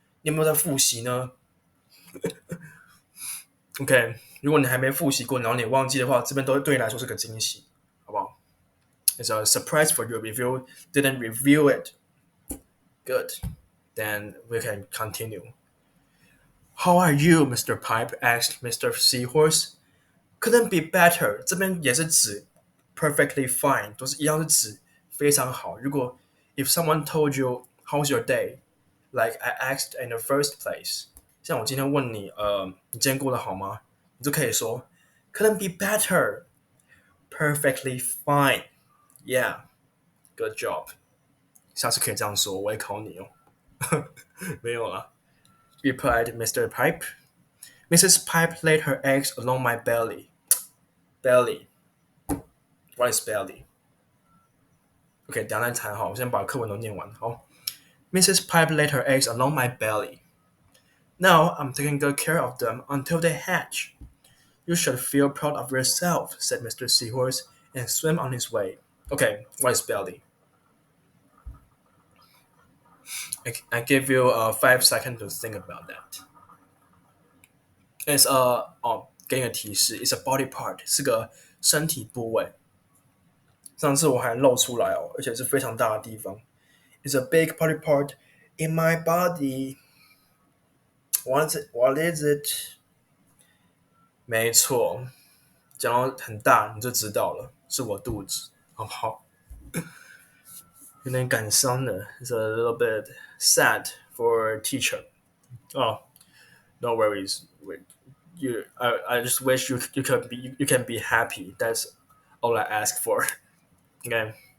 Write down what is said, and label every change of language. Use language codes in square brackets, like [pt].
[zh] 你有没有在复习呢？OK， 如果你还没复习过，然后你忘记的话，这边都对你来说是个惊喜，好不好？ [en] It's a surprise for you if you didn't review it. Good. Then we can continue. How are you, Mr. Pipe? Asked Mr. Seahorse. Couldn't be better. [zh] 这边也是指 perfectly fine，都是一样是指非常好。如果 [en] if someone told you how's your day, like I asked in the first place， [zh] 像我今天问你，你今天过得好吗？你就可以说 [en] couldn't be better, perfectly fine, yeah, good job。 [zh] 下次可以这样说，我会考你哦。没有啦。 [en] Replied Mr. Pipe. Mrs. Pipe laid her eggs along my belly. Belly. What is belly? [zh] OK， 等一下再谈好，我先把课文都念完。好 ，Mrs. [en] Pipe laid her eggs along my belly. Now I'm taking good care of them until they hatch. You should feel proud of yourself, said Mr. Seahorse, and swam on his way. OK, what is belly? I give you 5 seconds to think about that. It's a [zh] 给你个提示 [en] ，It's a body part， [zh] 是个身体部位。上次我还露出来哦，而且是非常大的地方。 [en] It's a big body part in my body. What is it? [zh] 没错，讲到很大你就知道了，是我肚子，好不好？有点感伤的。 [en] It's a little bit sad for teacher. Oh, no worries. Wait, I just wish you could be you can be happy. That's all I ask for. Okay.